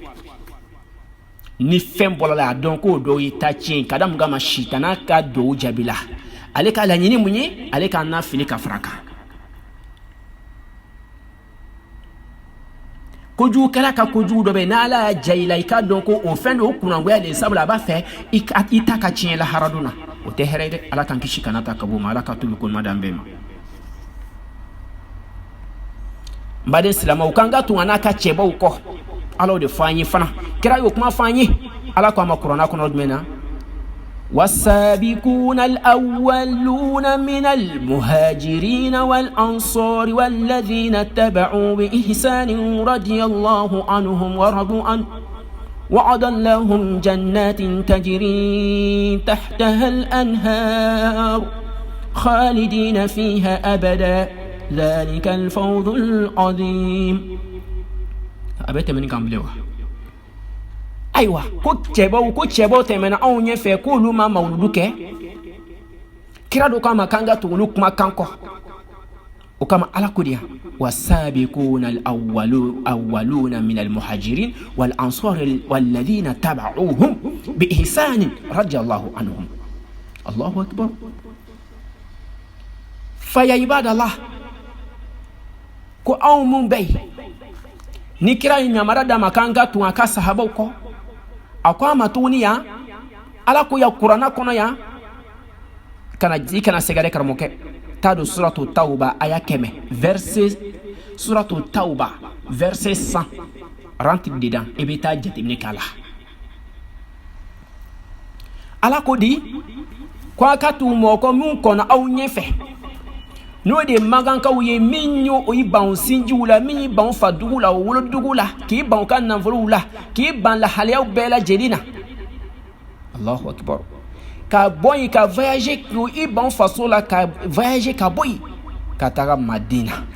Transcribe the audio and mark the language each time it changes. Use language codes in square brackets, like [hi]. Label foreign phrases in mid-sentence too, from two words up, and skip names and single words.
[bm] ni fɛn bɔra la a dɔn k'o dɔw ye ta tiɲɛ ka da mun kama sitana ka dɔw jaabi la ale ka laɲini mun ye ale ka n'a fili ka fara kan kojugukɛla ka kojugu dɔ bɛ n'ala y'a ja i la i k'a dɔn ko o fɛn de o kunangoya de sabula a b'a fɛ i ta ka tiɲɛ laharadun na o tɛ hɛrɛ ye dɛ ala k'an kisi kana ta ka bɔ o ma ala ka tubi kolima d'an bɛɛ ma n baden silamɛw k'an ka tun ka n'a ka cɛbaw kɔ ala de fɔ an ye fana kira y'o kuma fɔ an ye ala ko a ma kuranna kɔnɔ jumɛn na [ar] والسابقون الأولون من المهاجرين والأنصار والذين اتبعوا بإحسان رضي الله عنهم ورضوا عنه وعد لهم جنات تجري تحتها الأنهار خالدين فيها أبدا ذلك الفوز العظيم أبيت من كاملوا [bm] ayiwa ko cɛbaw tɛmɛna anw ɲɛfɛ k'olu ma mawuludu kɛ kira do kama k'an ka tugu olu kumakan kɔ o kama ala ko di yan [ar] والسابقون الأولون من المهاجرين والأنصار والذين تبعوهم بإحسان رضي الله عنهم الله أكبر فيا عباد الله [bm] ko anw mun bɛ ni kira ye yamara d'a ma k'an ka tun a ka sahabaw kɔ a ko a ma tuguni yan ala ko ya kuranna kɔnɔ yan kana sɛgɛrɛ karamɔgɔkɛ taa don suratu tawba aya 100 verset suratu tawba verset 100 [fr] rentre dedans [bm] i bɛ taa jateminɛ k'a la ala ko di ko a ka tugu mɔgɔ min kɔnɔ aw ɲɛfɛ n'o de magankaw ye min y'o i ban sinjiw la min y'i ban fadugu la wolodugu la k'i ban ka nafolow la k'i ban lahaliyaw bɛɛ lajɛlen na [ar] الله أكبر [bm] ka bɔ yen ka voyager k'o i ban faso la ka voyager ka bɔ yen ka taga Madina